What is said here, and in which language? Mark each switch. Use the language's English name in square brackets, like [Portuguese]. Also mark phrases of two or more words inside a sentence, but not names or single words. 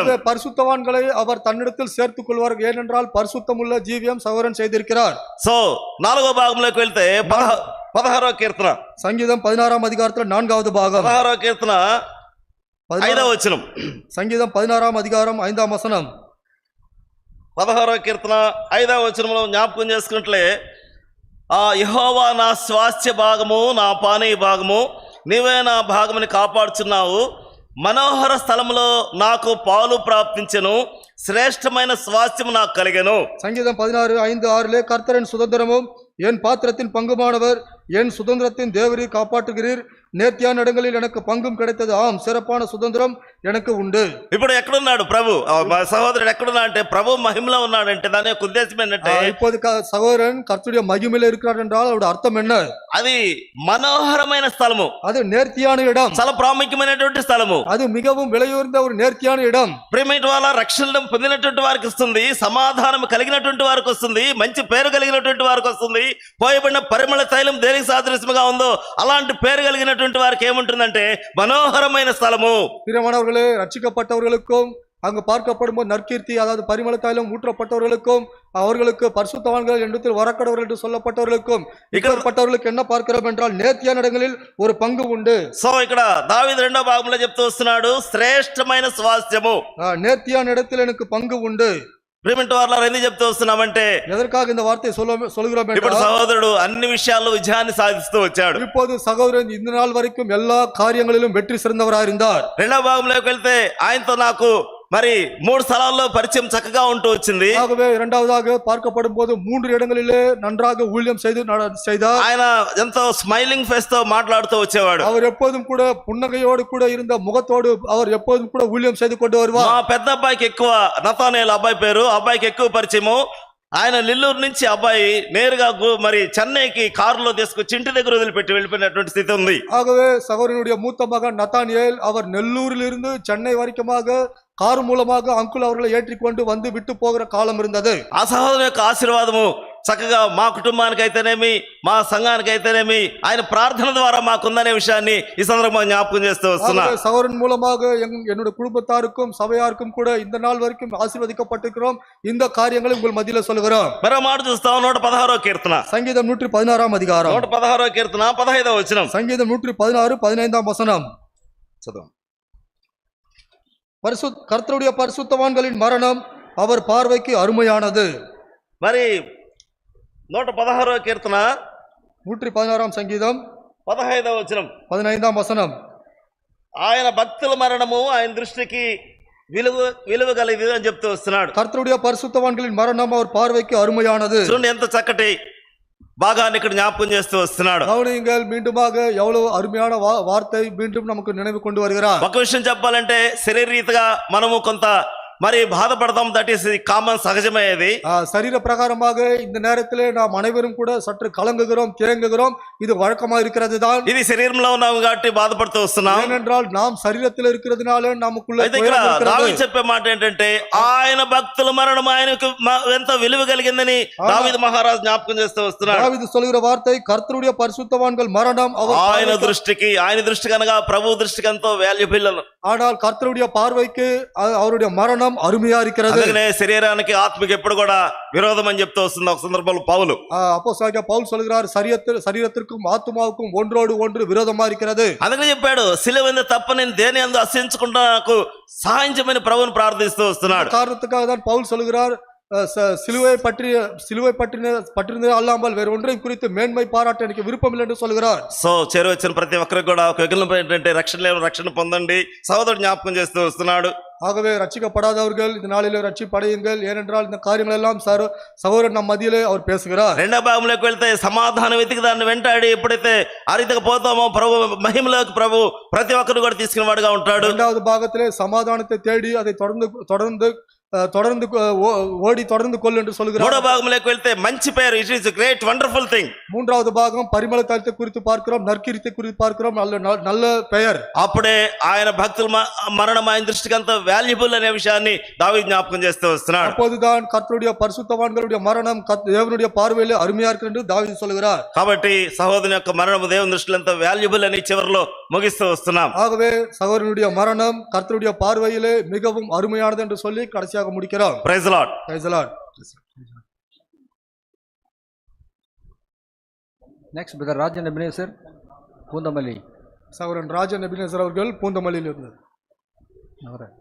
[Tamil] ஆகவே பரிசுத்தவான்களை அவர் தன்னிடத்தில் சேர்த்துக் கொள்வார், ஏனென்றால் பரிசுத்தமுள்ள ஜீவியம் சகோதரன் செய்திருக்கிறார். [Telugu] సో 4వ భాగంలోకి వెళ్తే 16వ కీర్తన, [Tamil] சங்கீதம் 16ஆம் அதிகாரத்தில் 4வது பாகம், [Telugu] 16వ కీర్తన 5వ వచనం. [Tamil] சங்கீதம் 16ஆம் அதிகாரம் 5ஆம் வசனம். [Telugu] 16వ కీర్తన 5వ వచనంలో జ్ఞాపకం చేసుకున్నట్లే, యెహోవా నా స్వాస్థ్య భాగము, నా పానీయ భాగము, నీవే నా భాగముని కాపాడుచున్నావు. మనోహర స్థలములో నాకు పాలు ప్రాప్తించెను, శ్రేష్టమైన స్వాస్థ్యము నాకు కలిగెను. [Tamil] சங்கீதம் 16:5-6 கர்த்தரின் சுதந்திரமும் என் பாத்திரத்தின் பங்குமானவர், என் சுதந்திரத்தின் தேவரீர் காப்பாற்றுகிறீர், நேர்த்தியான இடங்களில் எனக்கு பங்கும் கிடைத்தது, ஆம் சிறப்பான சுதந்திரம் எனக்கு உண்டு. [Telugu] ఇప్పుడు ఎక్కడున్నాడు ప్రభు? మా సహోదరుడు ఎక్కడున్నా అంటే ప్రభు మహిమలో ఉన్నాడంటే దాని యొక్క ఉద్దేశం ఏంటంటే, [Tamil] இப்போது சகோதரன் கர்த்தருடைய மகிமையில இருக்கிறார் என்றால் அவருடைய அர்த்தம் என்ன? [Telugu] అది మనోహరమైన స్థలము, [Tamil] அது நேர்த்தியான இடம், [Telugu] చాలా ప్రాముఖ్యమైనటువంటి స్థలము, [Tamil] அது மிகவும் விலையுயர்ந்த ஒரு நேர்த்தியான இடம். [Telugu] ప్రియమైన వాళ్ళ రక్షణ పొందినటువంటి వారికి వస్తుంది, సమాధానం కలిగినటువంటి వారికి వస్తుంది, మంచి పేరు కలిగినటువంటి వారికి వస్తుంది. పోయబడిన పరిమళ తైలం దేనికి సాదృశ్యముగా ఉందో అలాంటి పేరు కలిగినటువంటి వారికి ఏముంటుందంటే మనోహరమైన స్థలము. [Tamil] பிரியமானவர்களே, ரட்சிக்கப்பட்டவர்களுக்கும் அங்கு பார்க்கப்படும்போது நற்கீர்த்தி, அதாவது பரிமள தைலம் ஊற்றப்பட்டவர்களுக்கும், அவர்களுக்கு பரிசுத்தவான்கள் இடத்தில் வரக்கடவர்கள் என்று சொல்லப்பட்டவர்களுக்கும், இப்படிப்பட்டவர்களுக்கு என்ன பார்க்கிறோம் என்றால் நேர்த்தியான இடங்களில் ஒரு பங்கு உண்டு. [Telugu] సో ఇక్కడ దావీదు 2వ భాగంలో చెప్తూ వస్తున్నాడు, శ్రేష్టమైన స్వాస్థ్యము, [Tamil] நேர்த்தியான இடத்தில் எனக்கு பங்கு உண்டு. [Telugu] ప్రియమైన వారు ఎందుకు చెప్తూ వస్తున్నామంటే, [Tamil] எதற்காக இந்த வார்த்தையை சொல்கிறோம் [Telugu] ఇప్పుడు [Tamil] என்றால், [Telugu] సహోదరుడు అన్ని విషయాల్లో విజయాన్ని సాధిస్తూ వచ్చాడు. [Tamil] இப்போது சகோதரன் இந்த நாள் வரைக்கும் எல்லா காரியங்களிலும் வெற்றி சிறந்தவராக இருந்தார். [Telugu] 2వ భాగంలోకి వెళ్తే ఆయనతో నాకు మరి 3 స్థలాల్లో పరిచయం చక్కగా ఉంటూ వచ్చింది. [Tamil] ஆகவே இரண்டாவதாக பார்க்கப்படும் போது 3 இடங்களிலே நன்றாக ஊழியம் செய்தார். [Telugu] ఆయన ఎంతో [English] smiling face [Telugu] తో మాట్లాడుతూ వచ్చేవాడు. [Tamil] அவர் எப்போதும் கூட புன்னகையோடு கூட இருந்த முகத்தோடு அவர் எப்போதும் கூட ஊழியம் செய்து கொண்டு வருவார். [Telugu] మా పెద్ద అబ్బాయికి ఎక్కువ, నతానేల్ అబ్బాయి పేరు, అబ్బాయికి ఎక్కువ పరిచయము. ఆయన నెల్లూరు నుంచి అబ్బాయి నేరుగా మరి చెన్నైకి కారులో తీసుకొచ్చి ఇంటి దగ్గర వదిలిపెట్టి వెళ్ళిపోయినటువంటి స్థితి ఉంది. [Tamil] ஆகவே சகோதரனுடைய மூத்த மகன் நத்தானியேல் அவர் நெல்லூரில் இருந்து சென்னை வரைக்குமாக கார் மூலமாக அங்குல் அவர்களை ஏற்றிக்கொண்டு வந்து விட்டு போகிற காலம் இருந்தது. [Telugu] ఆ సహోదరు యొక్క ఆశీర్వాదము చక్కగా మా కుటుంబానికి అయితేనేమి, మా సంఘానికి అయితేనేమి ఆయన ప్రార్థన ద్వారా మాకుందనే విషయాన్ని ఈ సందర్భంగా జ్ఞాపకం చేస్తూ వస్తున్నా. [Tamil] சகோதரன் மூலமாக என்னுடைய குடும்பத்தாருக்கும் சபையாருக்கும் கூட இந்த நாள் வரைக்கும் ஆசீர்வதிக்கப்பட்டிருக்கிறோம். இந்த காரியங்களை உங்கள் மத்தியில சொல்கிறோம். [Telugu] మరో మాట చూస్తాం, 116వ కీర్తన, [Tamil] சங்கீதம் 116ஆம் அதிகாரம், [Telugu] 116వ కీర్తన 15వ వచనం. [Tamil] சங்கீதம் 116 15ஆம் வசனம். [Telugu] చదువు. [Tamil] கர்த்தருடைய பரிசுத்தவான்களின் மரணம் அவர் பார்வைக்கு அருமையானது. [Telugu] మరి 116వ కీర్తన [Tamil] 116ஆம் சங்கீதம் [Telugu] 15వ వచనం, [Tamil] 15ஆம் வசனம். [Telugu] ఆయన భక్తుల మరణము ఆయన దృష్టికి విలువ కలిగింది అని చెప్తూ వస్తున్నాడు. [Tamil] கர்த்தருடைய பரிசுத்தவான்களின் மரணம் அவர் பார்வைக்கு அருமையானது. [Telugu] చూడండి ఎంత చక్కటి భాగాన్ని ఇక్కడ జ్ఞాపకం చేస్తూ వస్తున్నాడు. [Tamil] கவனியுங்கள், மீண்டுமாக எவ்வளவு அருமையான வார்த்தை மீண்டும் நமக்கு நினைவு கொண்டு வருகிறார். [Telugu] ఒక విషయం చెప్పాలంటే శరీరీతిగా మనము కొంత మరి బాధపడతాం, [English] that is common, [Telugu] సహజమయ్యేది. [Tamil] சரீர பிரகாரமாக இந்த நேரத்திலே நாம் அனைவரும் கூட சற்று கலங்குகிறோம், தேங்குகிறோம். இது வழக்கமா இருக்கிறது தான். [Telugu] ఇది శరీరంలో ఉన్నాం కాబట్టి బాధపడుతూ వస్తున్నాం. [Tamil] ஏனென்றால் நாம் சரீரத்தில் இருக்கிறதுனாலே நமக்குள்ள [Telugu] అయితే ఇక్కడ దావీదు చెప్పే మాట ఏంటంటే ఆయన భక్తుల మరణం ఆయనకు ఎంత విలువ కలిగిందని దావీదు మహారాజు జ్ఞాపకం చేస్తూ వస్తున్నాడు. [Tamil] தாவீது சொல்கிற வார்த்தை, கர்த்தருடைய பரிசுத்தவான்கள் மரணம் [Telugu] ఆయన దృష్టికి అనగా ప్రభు దృష్టికి ఎంతో వాల్యుబుల్. [Tamil] ஆனால் கர்த்தருடைய பார்வைக்கு அவருடைய மரணம் அருமையா இருக்கிறது. [Telugu] అందుకనే శరీరానికి ఆత్మకి ఎప్పుడు కూడా విరోధం అని చెప్తూ వస్తుంది ఒక సందర్భంలో పౌలు. [Tamil] அப்போஸ்தலனாகிய பவுல் சொல்கிறார், சரீரத்திற்கும் ஆத்துமாவுக்கும் ஒன்றோடு ஒன்று விரோதமா இருக்கிறது. [Telugu] అందుకని చెప్పాడు, సిలువ మీద తప్ప నేను దేని అందు అసహించకుండా నాకు సహాయం చేయమని ప్రభువుని ప్రార్థిస్తూ వస్తున్నాడు. [Tamil] காரணத்துக்காக தான் பவுல் சொல்கிறார், சிலுவை பற்றினது அல்லாமல் வேறு ஒன்றையும் குறித்து மேன்மை பாராட்ட எனக்கு விருப்பம் இல்லை என்று சொல்கிறார். [Telugu] సో చేరు వచ్చిన ప్రతి ఒక్కరికి కూడా ఒక వికల్పం ఏంటంటే రక్షణ పొందండి సహోదరుడు జ్ఞాపకం చేస్తూ వస్తున్నాడు. [Tamil] ஆகவே ரட்சிக்கப்படாதவர்கள் இந்த நாளிலே ரட்சிப்படையுங்கள், ஏனென்றால் இந்த காரியங்கள் எல்லாம் சகோதரன் நம் மத்தியிலே அவர் பேசுகிறார். [Telugu] 2వ భాగంలోకి వెళ్తే సమాధానం వెతికి దాన్ని వెంటాడి ఎప్పుడైతే ఆ రీతిగా పోతామో ప్రభు మహిమలోకి ప్రభు ప్రతి ఒక్కరు కూడా తీసుకునే వాడుగా ఉంటాడు. [Tamil] 2வது பாகத்திலே சமாதானத்தை தேடி அதை தொடர்ந்து தொடர்ந்து ஓடி தொடர்ந்து கொள் என்று சொல்கிறார். [Telugu] మూడో భాగంలోకి వెళ్తే మంచి పేరు, [English] It is great wonderful thing. [Tamil] மூன்றாவது பாகம் பரிமள தைலத்தை குறித்து பார்க்கிறோம், நற்கீர்த்தி குறித்து பார்க்கிறோம், நல்ல பெயர். [Telugu] అప్పుడే ఆయన భక్తుల మరణం ఆయన దృష్టికి అంత వాల్యుబుల్ అనే విషయాన్ని దావీదు జ్ఞాపకం చేస్తూ వస్తున్నాడు. [Tamil] அப்போதுதான் கர்த்தருடைய பரிசுத்தவான்களுடைய மரணம் தேவனுடைய பார்வையிலே அருமையா இருக்கு என்று தாவீது சொல்கிறார். [Telugu] కాబట్టి సహోదరుని యొక్క మరణం దేవుని దృష్టిలో ఎంత వాల్యుబుల్ అని చివరిలో ముగిస్తూ వస్తున్నాం. [Tamil] ஆகவே சகோதரனுடைய மரணம் கர்த்தருடைய பார்வையிலே மிகவும் அருமையானது என்று சொல்லி கடைசியாக முடிக்கிறோம். [English] Praise the Lord. Praise the Lord. Next, Brother Rajan Ebenezer, Pundamalli. [Tamil] சகோதரன் ராஜன் எபினேசர் அவர்கள் பூந்தமல்லியில் இருந்தார்.